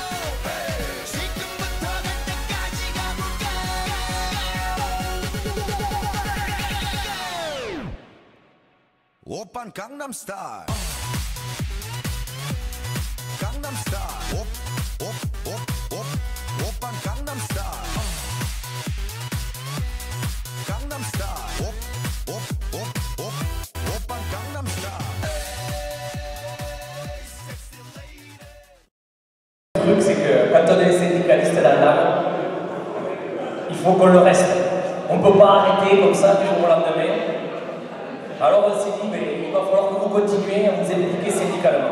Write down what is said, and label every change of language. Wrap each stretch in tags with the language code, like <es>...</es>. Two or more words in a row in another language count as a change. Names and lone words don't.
<ko>지금부터 갈 때까지 가볼까 오빤 강남 스타일 강남 스타일 오빤 강남 스타일 강남 스타일 오빤 강남 스타일</ko> <fr>Le truc, c'est que quand on est syndicaliste dans l'âme, il faut qu'on le reste. On ne peut pas arrêter comme ça du jour au lendemain. Alors on s'est dit, mais il va falloir que vous continuiez à vous impliquer syndicalement.</fr>